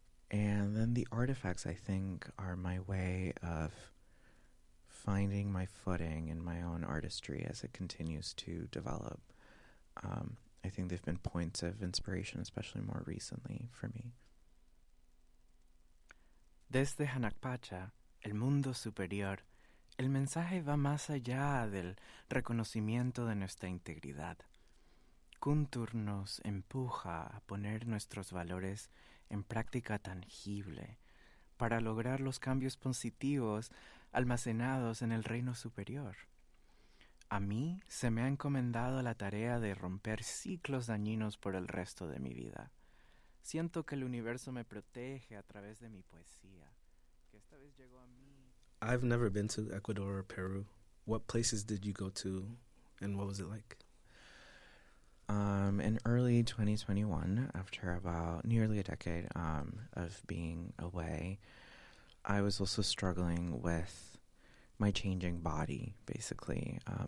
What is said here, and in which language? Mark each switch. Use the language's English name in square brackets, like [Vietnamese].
[English] And then the artifacts, I think, are my way of finding my footing in my own artistry as it continues to develop. I think they've been points of inspiration, especially more recently for me. [Spanish] Desde Hanakpacha, el mundo superior, el mensaje va más allá del reconocimiento de nuestra integridad. Kuntur nos empuja a poner nuestros valores en práctica tangible para lograr los cambios positivos almacenados en el reino superior. A mí se me ha encomendado la tarea de romper ciclos dañinos por el resto de mi vida. Siento que el universo me protege a través de mi poesía, que esta vez llegó a mí. [English] I've never been to Ecuador or Peru. What places did you go to, and what was it like? In early 2021, after about nearly a decade, of being away, I was also struggling with my changing body, basically.